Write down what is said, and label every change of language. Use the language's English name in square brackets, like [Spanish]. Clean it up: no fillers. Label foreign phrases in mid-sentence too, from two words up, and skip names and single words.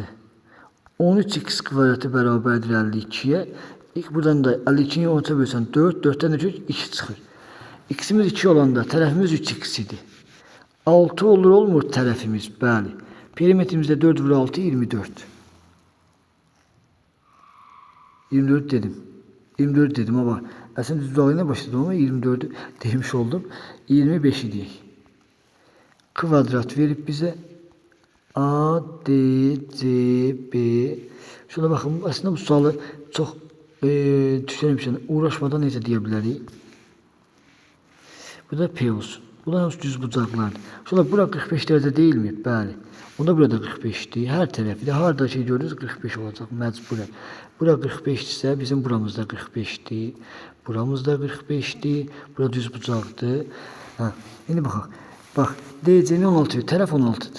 [Azerbaijani] 13x kvadratı bərabərdir 52'ye. Buradan da 52'yi 13'e bölsən 4, 4'ten de 2 çıxır. X'imiz 2 olanda tərəfimiz 3x idi. 6 olur olmur tərəfimiz, bəli. Perimetrimizdə 4 vur 6, 24. 24 dedim. [Turkish] 24 dedim ama aslında düz dalıyla başladım ama 24'ü demiş oldum. [Azerbaijani] 25'i deyək. Kvadrat verip bize A, D, C, B. [Turkish] Şuna bakın aslında bu sualı çok düşünelim uğraşmadan [Azerbaijani] necə deyə bilərik. Bu da P olsun. Bunlar hamısı düz bucaqlardır. [Turkish] Şuna bura 45 derece değil mi? [Azerbaijani] Bəli. Onda burada 45'dir. Hər tərəfi də harda şey görürüz 45 olacaq məcburən. Bura 45 ise bizim buramızda 45'dir. Buramızda 45'dir. Bura düz bucaqdır. Ha, indi baxaq. Bax, DC'nin 16'dır. Tərəf 16'dır.